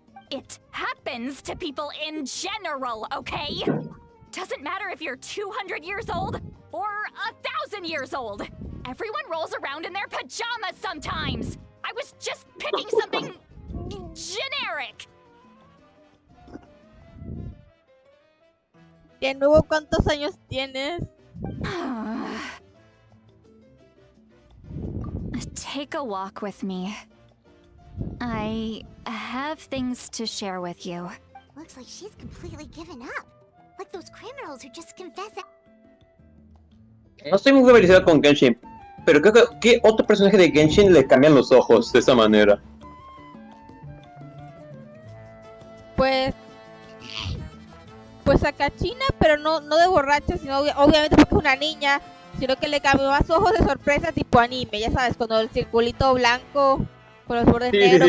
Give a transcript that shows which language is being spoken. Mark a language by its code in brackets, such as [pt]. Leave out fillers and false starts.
[en] It happens to people in general, okay? Doesn't matter if you're 200 years old or 1,000 years old. Everyone rolls around in their pajamas sometimes. I was just picking something generic. [es] De nuevo, ¿cuántos años tienes? [en] Take a walk with me. I have things to share with you. Looks like she's completely given up. Like those criminals who just confess that. [es] No estoy muy familiarizado con Genshin, pero creo que ¿qué otro personaje de Genshin le cambian los ojos de esa manera? Pues a Kachina, pero no de borracha, sino obviamente porque es una niña, sino que le cambió más ojos de sorpresa tipo anime, ya sabes, cuando el circulito blanco con los bordes negros.